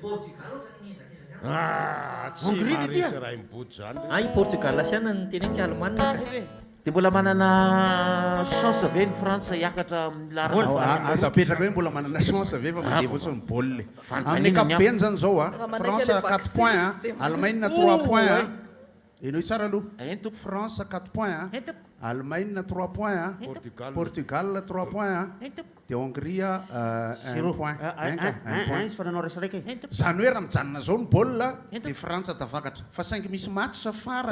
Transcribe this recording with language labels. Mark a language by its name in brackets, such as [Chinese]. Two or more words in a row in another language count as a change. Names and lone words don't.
[Malagasy] i Portugal sy ana ny teny anky Allemagne dia mbola manana chance ve ny frantsa hiakatra aza petraka hoe mbola manana chance ve fa mandeha fotsiny baolina amin'ny ankapobeny zany zao a France 4 points Allemagne 3 points eno tsara aloha France 4 points Allemagne 3 points Portugal 3 points dia Hongrie 1 point izy fa nanao resaraiky zany hoe raha mijanona zao ny baolina dia frantsa tafakatra fa saingy misy match farany